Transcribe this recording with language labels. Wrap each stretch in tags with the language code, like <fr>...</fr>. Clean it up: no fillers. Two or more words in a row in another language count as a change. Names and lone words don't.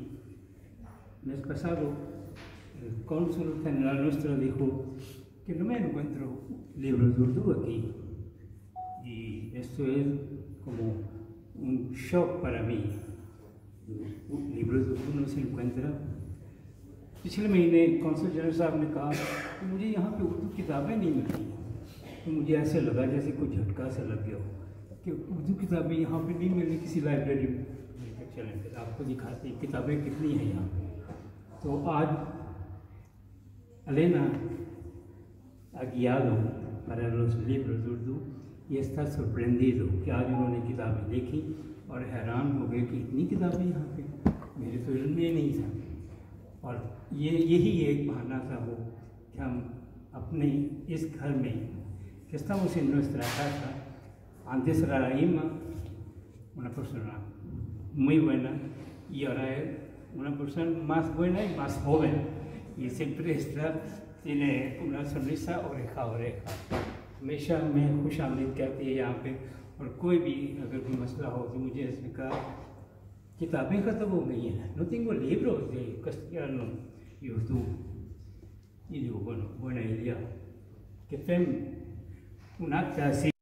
<es>El mes pasado, el cónsul general nuestro dijo que no me encuentro libros de Urdu aquí. Y esto es como un shock para mí. Libros de Urdu no se encuentran.</es> <hi>पिछले महीने कौंसल जनरल साहब ने कहा कि मुझे यहाँ पे उर्दू किताबें नहीं मिलती, तो मुझे ऐसे लगा जैसे कोई झटका सा लग गया हो कि उर्दू किताबें यहाँ पे नहीं मिली किसी लाइब्रेरी में। चलें फिर आपको दिखाते हैं किताबें कितनी हैं यहाँ पे। तो आज</hi> <es>Elena ha guiado para los libros de Urdu y está sorprendido</es> <hi>कि आज उन्होंने किताबें देखी और हैरान हो गए कि इतनी किताबें यहाँ पे, मेरे तो इल्म में नहीं था। और यही एक बहाना था वो कि हम अपने इस घर में,</hi> <es>que estamos en nuestra casa, antes era la Ima, una persona muy buena, y ahora es una persona más buena y más joven, y siempre tiene una sonrisa oreja a oreja।</es> <hi>हमेशा मैं खुश आमदीद कहती है यहाँ पे, और कोई भी अगर कोई मसला हो तो मुझे इसने कहा किताबें ख़त्म हो गई हैं,</hi> <es>no tengo libros de castellano y Urdu, y digo bueno, buena idea que</es> <ca>fem un acte así</ca>